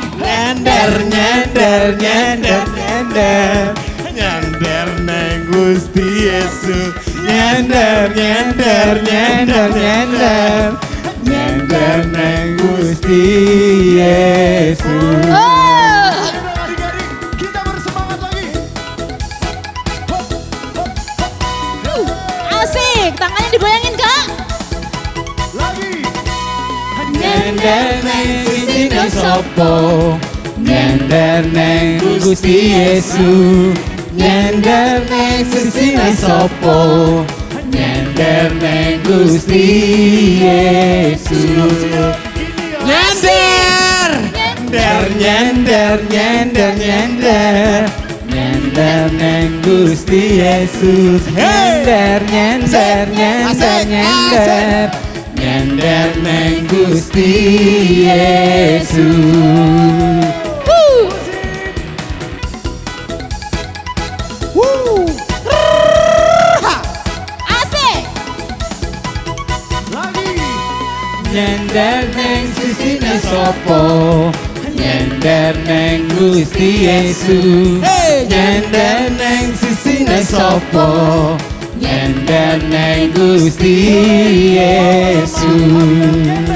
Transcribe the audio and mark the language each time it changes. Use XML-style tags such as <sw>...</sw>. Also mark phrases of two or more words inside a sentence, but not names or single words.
<jv>Nyender nyender nyender nyender nyender neng Gusti Yesus, nyender nyender nyender nyender nyender neng Gusti Yesus. Oh!</jv> <id>Adik-adik, kita bersemangat lagi. Hop, hop, hop. Asik! Tangannya digoyangin, Kak. Lagi.</id> <jv>Nyender neng sisina sopo, nyender neng Gusti Yesus, nyender neng sisina sopo, nyender neng Gusti Yesus. Nyender, nyender, nyender, nyender, nyender, nyender neng Gusti Yesus, nyender, nyender, nyender, nyender, nyender neng Gusti Yesus.</jv> <id>Asik! Lagi.</id> <jv>Nyender neng sisina sopo, nyender neng Gusti Yesus, nyender neng sisina sopo, nyender neng Gusti Yesus.</jv>